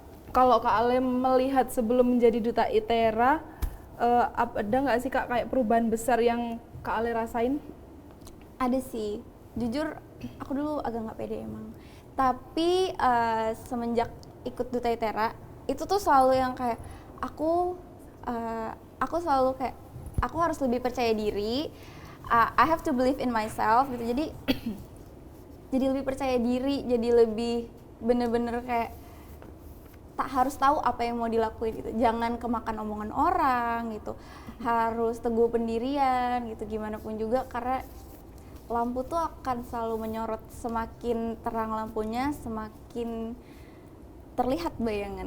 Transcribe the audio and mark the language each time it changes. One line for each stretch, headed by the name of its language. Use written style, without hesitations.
Indonesian: Kalau Kak Ale melihat sebelum menjadi duta ITERA, ada nggak sih Kak kayak perubahan besar yang Kak Ale rasain? Ada sih, jujur aku dulu agak nggak pede emang. Tapi semenjak ikut Duta ITERA itu tuh selalu yang kayak aku selalu kayak aku harus lebih percaya diri.
English: I have to believe in myself gitu.
Indonesian: Jadi jadi lebih percaya diri, jadi lebih bener-bener kayak tak harus tahu apa yang mau dilakuin gitu. Jangan kemakan omongan orang gitu. Harus teguh pendirian gitu gimana pun juga, karena lampu tuh akan selalu menyorot, semakin terang lampunya semakin terlihat bayangan.